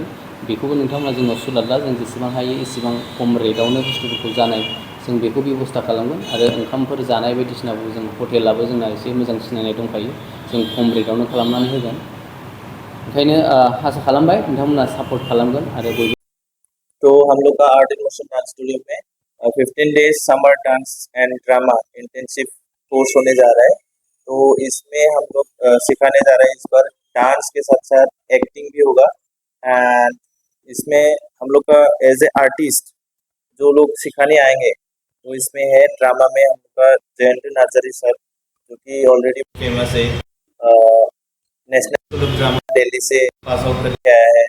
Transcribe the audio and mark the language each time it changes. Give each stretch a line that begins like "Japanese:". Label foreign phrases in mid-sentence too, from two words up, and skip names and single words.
Bodo: बेखौबो नोंथांमोना जोंनाव सुलादला, जों जेसेबां हायो एसेबां खम रेटआवनो बुस्थुफोरखौ जानाय जों बेखौ बेब'स्था खालामगोन। आरो ओंखामफोर जानाय बायदिसिनाखौ जों हटेलाबो जोंना एसे मोजां सिनायनाय दंखायो, जों खम रेटआवनो खालामनानै होगोन। ओंखायनो आसा खालामबाय नोंथांमोना सापर्ट खालामगोन आरो बयबो।
Hindi: तो हम लोग का आर्ट एंड मोशन डांस स्टूडियो में 15
English: days summer dance and drama intensive course
Hindi: होने जा रहा है। तो इसमें हम लोग सिखाने जा रहे हैं इस बार डांस के साथ साथ एक्टिंग भी होगा। एंड इसमें हम लोग का
English: as a artist
Hindi: जो लोग सिखाने आएंगे, तो इसमें है ड्रामा में हम लोग का जयंत नार्जरी सर, जो कि
English: already famous
Hindi: है, नेशनल स्कूल ऑफ ड्रामा दिल्ली से
English: pass out
Hindi: करके आया है।